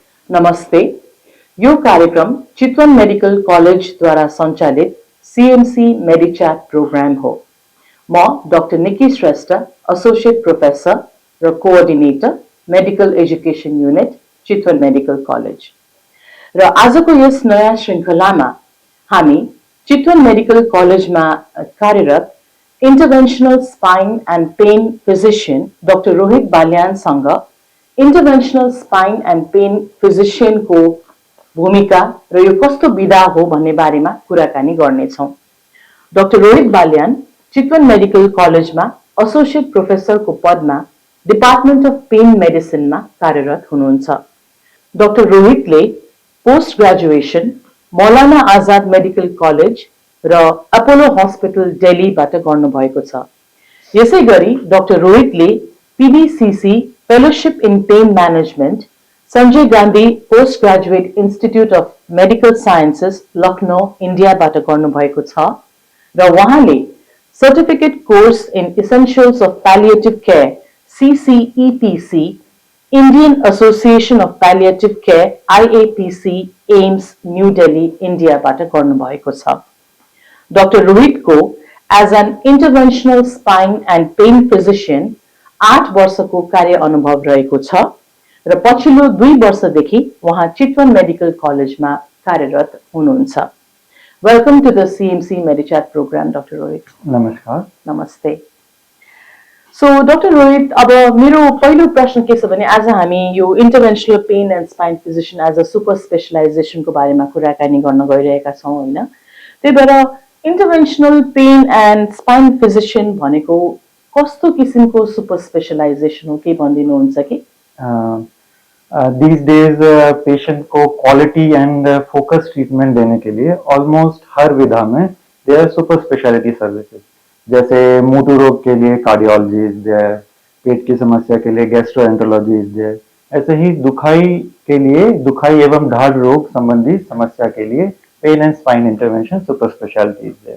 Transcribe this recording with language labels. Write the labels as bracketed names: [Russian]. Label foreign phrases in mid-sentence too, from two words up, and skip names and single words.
[Nepali] नमस्ते। यो कार्यक्रम चितवन मेडिकल कॉलेज द्वारा संचालित सीएमसी मेडिचैट प्रोग्राम हो। म डाक्टर निकी श्रेष्ठ, [English] associate professor [Nepali] र [English] coordinator medical education unit [Nepali] चितवन मेडिकल कॉलेज र आजको यस नयाँ श्रृङ्खलामा हामी चितवन मेडिकल कॉलेजमा कार्यरत [English] interventional spine and pain physician [Nepali] डाक्टर रोहित बाल्यानसँग [English] interventional spine and pain physician [Nepali] को भूमिका र यो कस्तो विधा हो भन्ने बारेमा कुराकानी गर्नेछौं। डाक्टर रोहित बाल्यान चितवन मेडिकल कॉलेजमा [English] associate professor [Nepali] को पदमा [English] department of pain medicine [Nepali] में कार्यरत हुनुहुन्छ। डाक्टर रोहितले [English] post graduation [Nepali] मौलाना आजाद मेडिकल कॉलेज र अपोलो हॉस्पिटल दिल्लीबाट गर्नुभएको छ। यसैगरी डाक्टर रोहितले [English] PDCC fellowship in pain management [Nepali] संजय गांधी पोस्ट ग्रेजुएट इंस्टीट्यूट अफ मेडिकल साइंसेस लखनऊ इंडिया बाट गर्नुभएको छ र उहाँले [English] certificate course in essentials of palliative care [Nepali] CCEPC इंडियन एसोसिएशन अफ पैलिएटिव केयर IAPC एम्स न्यू दिल्ली इंडिया बाट गर्नुभएको छ। डाक्टर रोहित को [English] as an interventional spine and pain physician [Nepali] 8 वर्षको कार्य अनुभव रहेको छ र पछिल्लो 2 वर्षदेखि उहाँ चितवन मेडिकल कॉलेजमा कार्यरत हुनुहुन्छ। [English] welcome to the CMC MediChat program Doctor Rohit. [Nepali] नमस्कार। नमस्ते। सो डाक्टर रोहित, अब मेरो पहिलो प्रश्न के छ भने आज हामी यो [English] interventional pain and spine physician as a super specialization [Nepali] को बारेमा कुराकानी गर्न गइरहेका छौं हैन। त्यही भएर [English] interventional pain and spine physician [Nepali] भनेको कस्तो किसिमको [English] super specialization [Nepali] हो, के भनिदिनुहुन्छ कि? [English] these days [Hindi] पेशेंट को [English] quality and focus treatment [Hindi] देने के लिए ऑलमोस्ट हर विधा में [English] they are super specialty services. [Hindi] जैसे मोटू रोग के लिए कार्डियोलॉजिस्ट है, पेट की समस्या के लिए गैस्ट्रोएंटरोलॉजिस्ट है, ऐसे ही दुखाई एवं ढाड रोग संबंधी समस्या के लिए [English] pain and spine intervention super specialities [Hindi] है।